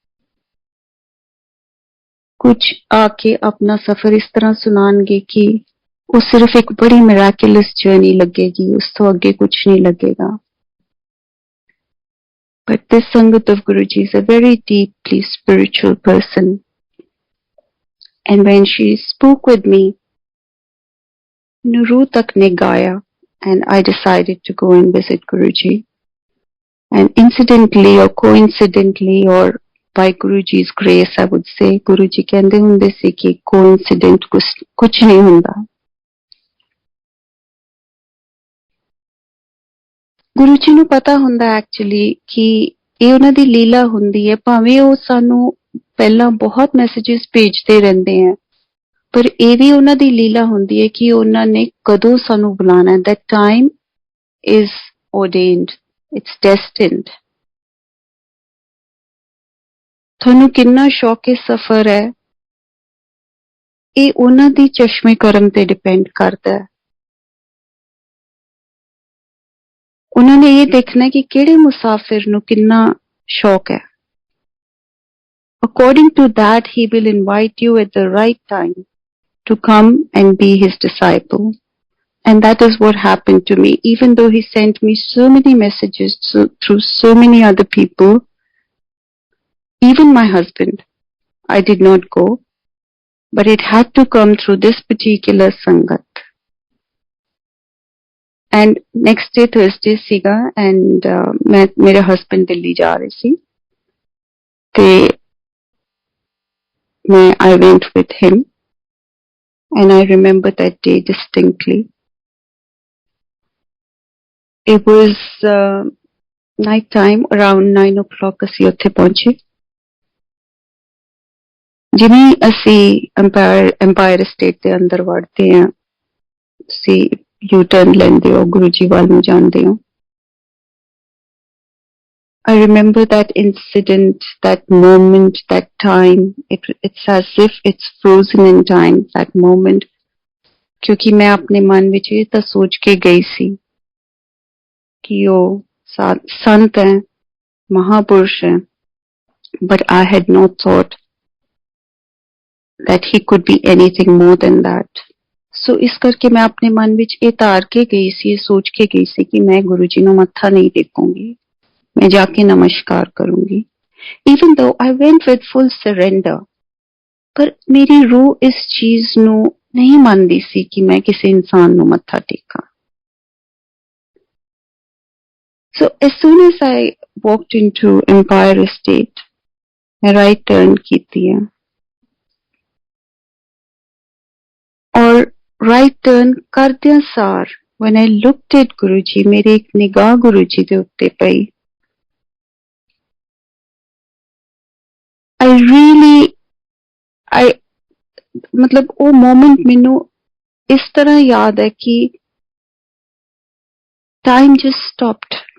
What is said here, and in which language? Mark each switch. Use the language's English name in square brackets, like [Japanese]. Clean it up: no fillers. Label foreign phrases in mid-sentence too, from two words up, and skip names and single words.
[Hindi] कुछ आके अपना सफर इस तरह सुनाएंगे कि वो सिर्फ एक बड़ी [English] miraculous journey [Hindi] लगेगी, उस तो आगे कुछ नहीं लगेगा। [English] But this Sangat of Guruji is a very deeply spiritual person. And when she spoke with me, Nuru tak ne gaya, and I decided to go and visit Guruji. And incidentally or coincidentally or by Guruji's grace, I would say, Guruji [Punjabi] ਕਹਿੰਦੇ ਹੁੰਦੇ ਸੀ ਕਿ [English] coincident [Punjabi] ਕੁਛ ਨਹੀਂ ਹੁੰਦਾ। ਗੁਰੂ ਜੀ ਨੂੰ ਪਤਾ ਹੁੰਦਾ ਐਕਚੁਅਲੀ ਕਿ ਯੇ ਉਨ੍ਹਾਂ ਦੀ ਲੀਲਾ ਹੁੰਦੀ ਹੈ, ਭਾਵੇਂ ਵੋ ਸਾਨੂੰ ਪਹਿਲਾ ਬਹੁਤ ਮੈਸੇਜਿਸ ਭੇਜਤੇ ਰਹਿੰਦੇ ਹੈਂ ਪਰ ਯੇ ਭੀ ਉਨ੍ਹਾਂ ਦੀ ਲੀਲਾ ਹੁੰਦੀ ਹੈ ਕਿ ਉਨ੍ਹਾਂ ਨੇ ਕਦੋਂ ਸਾਨੂੰ ਬੁਲਾਣਾ ਹੈ। [English] that time is ordained, it's destined। [Punjabi] ਥਾਨੂੰ ਕਿੰਨਾ ਸ਼ੌਕ ਸਫ਼ਰ ਹੈ ਯੇ ਉਨ੍ਹਾਂ ਦੀ ਚਸ਼ਮੇ ਕਰਮ ਤੇ ਡਿਪੈਂਡ ਕਰਤਾ ਹੈ। ਉਨ੍ਹੋਂਨੇ ਯੇ ਦੇਖਣਾ ਹੈ ਕਿ ਕਿਹੜੇ ਮੁਸਾਫ਼ਿਰ ਨੂੰ ਕਿੰਨਾ ਸ਼ੌਕ ਹੈ। [English] According to that, he will invite you at the right time to come and be his disciple. And that is what happened to me. Even though he sent me so many messages through so many other people, even my husband, I did not go, but it had to come through this particular Sangat. And next day Thursday सीगा and [Punjabi] ਮੈਂ ਮੇਰੇ [English] husband [Punjabi] ਦਿੱਲੀ ਜਾ ਰਹੇ ਸੀ ਤੇ ਮੈਂ [English] I went with him and I remember that day distinctly. It was night time, around 9 o'clock [Punjabi] ਅਸੀਂ ਉੱਥੇ ਪਹੁੰਚੇ। ਜਿਵੇਂ ਅਸੀਂ empire state ਦੇ ਅੰਦਰ ਵੜਦੇ ਹਾਂ ਤੁਸੀਂ [English] U turn [Punjabi] ਲੈਂਦੇ ਹੋ, ਗੁਰੂ ਜੀ ਵੱਲ ਨੂੰ ਜਾਂਦੇ ਹੋ। [English] I remember that incident, that moment, that time. It's as if it's frozen in time, that moment. [Punjabi] ਕਿਉਂਕਿ ਮੈਂ ਅਪਨੇ ਮਨ ਵਿਚ ਯੇ ਤਾਂ ਸੋਚ ਕੇ ਗਈ ਸੀ ਕਿ ਵੋ ਸੰਤ ਹੈ, ਮਹਾਪੁਰਖ ਹੈ, [English] but I had not thought that he could be anything more than that. [Punjabi] So ਇਸ ਕਰਕੇ ਮੈਂ ਅਪਨੇ ਮਨ ਵਿਚ ਯੇ ਤਾਰ ਕੇ ਗਈ ਸੀ, ਯੇ ਸੋਚ ਕੇ ਗਈ ਸੀ ਕਿ ਮੈਂ ਗੁਰੂ ਜੀ ਨੂੰ ਮੱਥਾ ਨਹੀਂ ਟੇਕੂੰਗੀ, ਮੈਂ ਜਾਕੇ ਨਮਸਕਾਰ ਕਰੂੰਗੀ। [English] Even though I went with full surrender, [Punjabi] ਪਰ ਮੇਰੀ ਰੂਹ ਇਸ ਚੀਜ਼ ਨੂੰ ਨਹੀਂ ਮੰਨਦੀ ਸੀ ਕਿ ਮੈਂ ਕਿਸੀ ਇਨਸਾਨ ਨੂੰ ਮੱਥਾ ਟੇਕਾ। [English] So as soon as I walked into Empire Estate, मैं right turn [Punjabi] ਕੀਤੀ ਹੈ ਔਰ [English] right turn [Punjabi] ਕਰਦਿਆਂ ਸਾਰ [English] when I looked at Guruji, [Punjabi] ਮੇਰੀ ਇੱਕ ਨਿਗਾਹ [English] Guruji [Punjabi] ਦੇ ਉੱਤੇ ਪਈ. I ਮਤਲਬ ਵੋ ਮੋਮੈਂਟ ਮੈਨੂੰ ਇਸ ਤਰ੍ਹਾਂ ਯਾਦ ਹੈ ਕਿ [English] time just stopped.